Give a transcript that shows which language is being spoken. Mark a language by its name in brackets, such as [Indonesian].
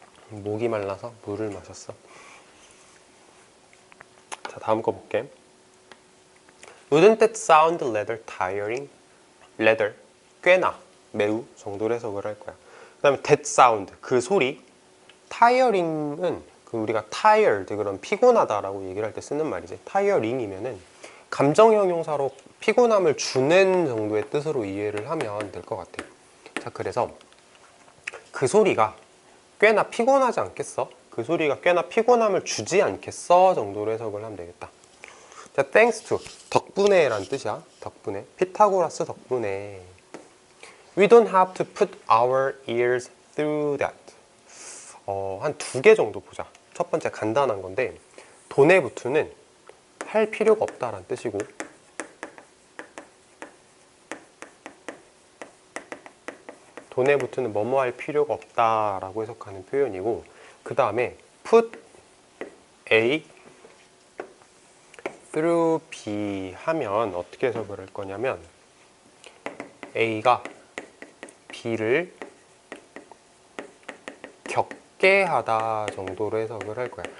[Korean] 목이 말라서 물을 마셨어. 자, 다음 거 볼게. [English] Wouldn't that sound rather tiring? [Korean] rather, 꽤나, 매우 정도로 해석을 할 거야. 그 다음에 [English] that sound, [Korean] 그 소리. tiring은 그 우리가 tired, 그런 피곤하다라고 얘기를 할 때 쓰는 말이지. tiring이면은 감정 형용사로 피곤함을 주는 정도의 뜻으로 이해를 하면 될 것 같아. 자, 그래서 그 소리가 꽤나 피곤하지 않겠어? 그 소리가 꽤나 피곤함을 주지 않겠어? 정도로 해석을 하면 되겠다. 자, [English] thanks to, [Korean] 덕분에 라는 뜻이야. 덕분에. 피타고라스 덕분에. [English] We don't have to put our ears through that. [Korean] 한 2개 정도 보자. 첫 번째 간단한 건데, 돈에 붙으는 할 필요가 없다라는 뜻이고, 돈에 붙으는 뭐뭐 할 필요가 없다라고 해석하는 표현이고, 그 다음에 [English] put A through B [Korean] 하면 어떻게 해석을 할 거냐면 A가 B를 겪게 하다 정도로 해석을 할 거야.